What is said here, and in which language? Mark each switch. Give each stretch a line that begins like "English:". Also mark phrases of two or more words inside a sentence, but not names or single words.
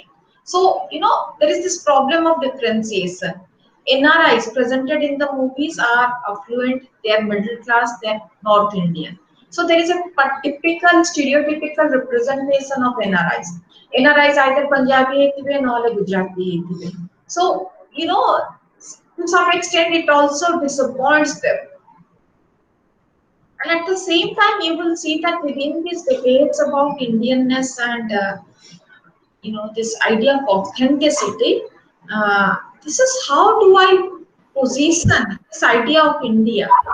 English: So, there is this problem of differentiation. NRIs presented in the movies are affluent, they are middle class, they are North Indian. So there is a typical stereotypical representation of NRIs. NRIs either Punjabi
Odia: ହେଇଥିବେ ନହେଲେ Gujarati ହେଇଥିବେ.
English: So, to some extent it also disappoints them. And at the same time, you will see that within these debates about Indianness and this idea of authenticity, this is how do I position this idea of India.